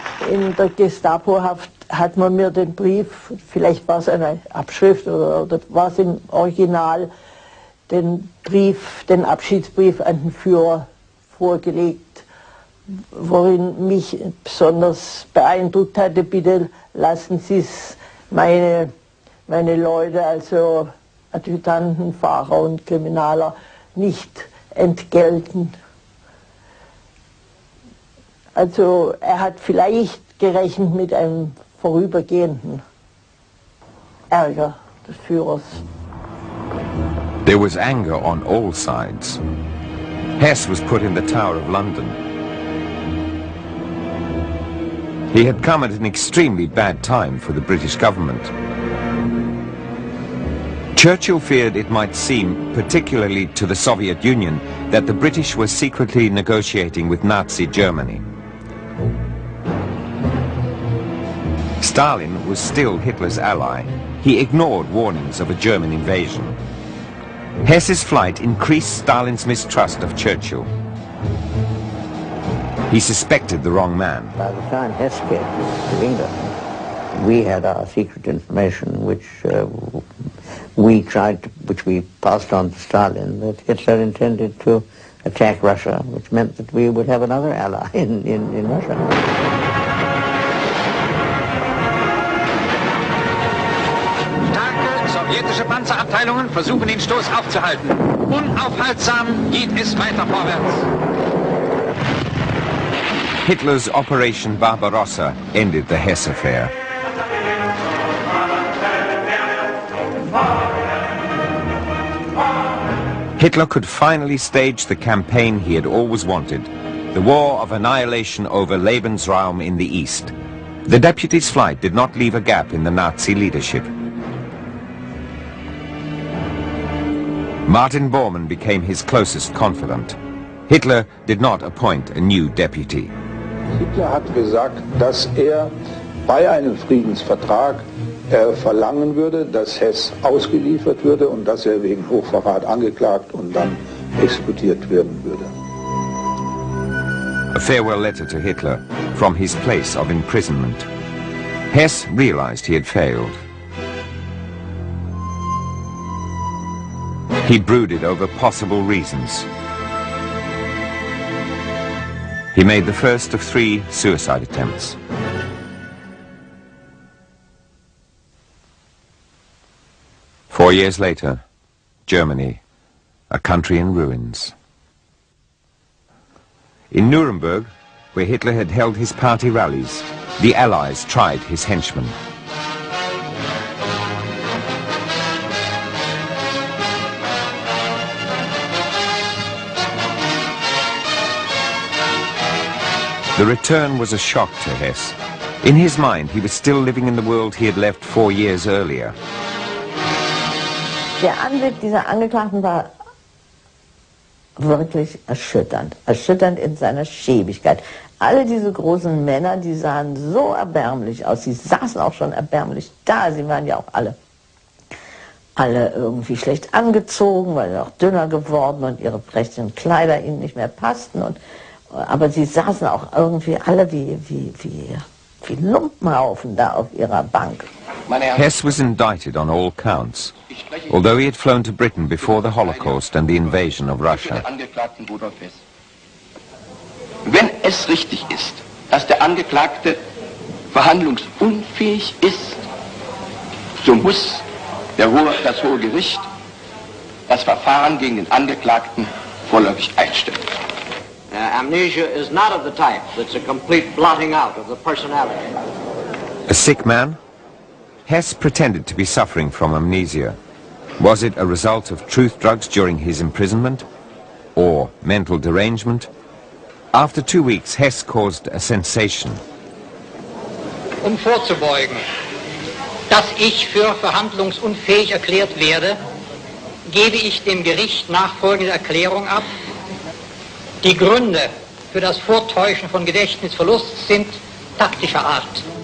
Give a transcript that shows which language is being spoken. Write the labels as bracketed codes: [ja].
[de] In der Gestapo-Haft hat man mir den Brief, vielleicht war es eine Abschrift oder war es im Original, den Abschiedsbrief an den Führer vorgelegt, worin mich besonders beeindruckt hatte: "Bitte lassen Sie es meine Leute, also Adjutanten, Fahrer und Kriminaler, nicht entgelten." Also er hat vielleicht gerechnet mit einem vorübergehenden Ärger des Führers. [en] There was anger on all sides. Hess was put in the Tower of London. He had come at an extremely bad time for the British government. Churchill feared it might seem, particularly to the Soviet Union, that the British were secretly negotiating with Nazi Germany. Stalin was still Hitler's ally. He ignored warnings of a German invasion. Hess's flight increased Stalin's mistrust of Churchill. He suspected the wrong man. By the time Hess came to England, we had our secret information, which we passed on to Stalin, that Hitler intended to attack Russia, which meant that we would have another ally in Russia. [de] Starke sowjetische Panzerabteilungen versuchen den Stoß aufzuhalten. Unaufhaltsam geht es weiter vorwärts. [en] Hitler's Operation Barbarossa ended the Hess affair. Hitler could finally stage the campaign he had always wanted, the war of annihilation over Lebensraum in the East. The deputy's flight did not leave a gap in the Nazi leadership. Martin Bormann became his closest confidant. Hitler did not appoint a new deputy. [de] Hitler hat gesagt, dass bei einem Friedensvertrag verlangen würde, dass Hess ausgeliefert würde und dass wegen Hochverrat angeklagt und dann exekutiert werden würde. [en] A farewell letter to Hitler from his place of imprisonment. Hess realized he had failed. He brooded over possible reasons. He made the first of 3 suicide attempts. Four years later, Germany, a country in ruins. In Nuremberg, where Hitler had held his party rallies, the Allies tried his henchmen. The return was a shock to Hess. In his mind, he was still living in the world he had left 4 years earlier. [de] Der Anblick dieser Angeklagten war wirklich erschütternd. Erschütternd in seiner Schäbigkeit. Alle diese großen Männer, die sahen so erbärmlich aus. Sie saßen auch schon erbärmlich da. Sie waren ja auch alle irgendwie schlecht angezogen, weil sie auch dünner geworden und ihre prächtigen Kleider ihnen nicht mehr passten. Aber sie saßen auch irgendwie alle wie Lumpenhaufen da auf ihrer Bank. [en] Hess was indicted on all counts, although he had flown to Britain before the Holocaust and the invasion of Russia. [de] Angeklagten Rudolf Hess. Wenn es richtig ist, dass der Angeklagte verhandlungsunfähig ist, so muss das Hohe Gericht das Verfahren gegen den Angeklagten vorläufig einstellen. [en] Amnesia is not of the type that's a complete blotting out of the personality. A sick man? Hess pretended to be suffering from amnesia. Was it a result of truth drugs during his imprisonment? Or mental derangement? After 2 weeks, Hess caused a sensation. [de] Vorzubeugen, dass ich für verhandlungsunfähig erklärt werde, gebe ich dem Gericht nachfolgende Erklärung ab. Die Gründe für das Vortäuschen von Gedächtnisverlust sind taktischer Art.